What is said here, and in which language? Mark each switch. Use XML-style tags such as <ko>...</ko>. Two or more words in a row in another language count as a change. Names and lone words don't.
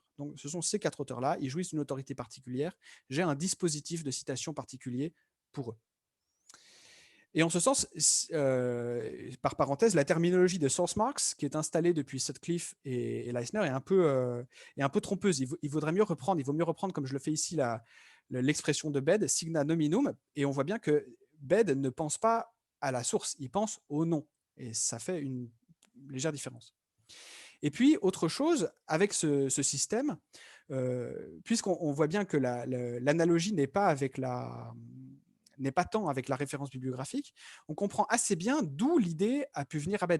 <fr>Donc ce sont ces 4 auteurs-là, ils jouissent d'une autorité particulière, j'ai un dispositif de citation particulier pour eux. Et en ce sens, par parenthèse, la terminologie de</fr> <en>source marks</en> <fr>qui est installée depuis Sutcliffe et Leisner est un peu trompeuse. Il vaudrait mieux reprendre, il vaut mieux reprendre, comme je le fais ici, l'expression de Bède,</fr> <la>signa nominum,</la> <fr>et on voit bien que Bède ne pense pas à la source, il pense au nom, et ça fait une légère différence. Et puis, autre chose, avec ce système, puisqu'on voit bien que l'analogie n'est pas tant avec la référence bibliographique, on comprend assez bien d'où l'idée a pu venir à Bède.</fr>